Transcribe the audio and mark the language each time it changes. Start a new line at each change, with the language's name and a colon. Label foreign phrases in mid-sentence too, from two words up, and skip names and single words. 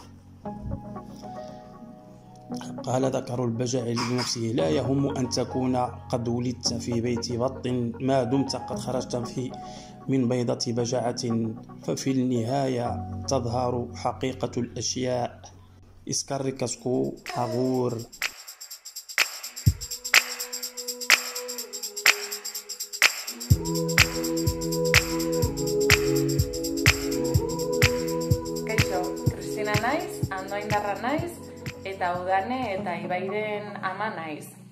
Arabic: قال ذكر البجع لنفسه: لا يهم أن تكون قد ولدت في بيت بط، ما دمت قد خرجت من بيضة بجعة، ففي النهاية تظهر حقيقة الأشياء.
Basque: Eskerrik asko agur. Kristina naiz, Andoaindarra naiz, eta Udane eta Ibairen ama naiz.